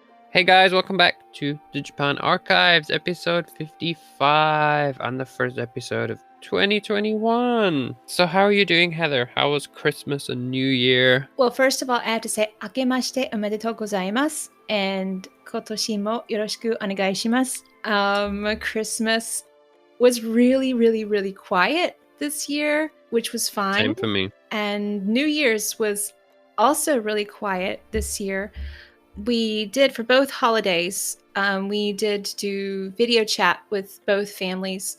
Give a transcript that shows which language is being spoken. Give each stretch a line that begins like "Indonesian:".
English: Hey guys, welcome back to the Japan Archives, episode 55, and the first episode of 2021. So how are you doing, Heather? How was Christmas and New Year? Well, first of all, I have to say,
Japanese: 明けましておめでとうございます
English: and
Japanese: 今年もよろしくお願いします.
English: Christmas was really, really, really quiet this year, which was fine. Same for me. And New Year's was also really quiet this year. We did for both holidays. We did do video chat with both families.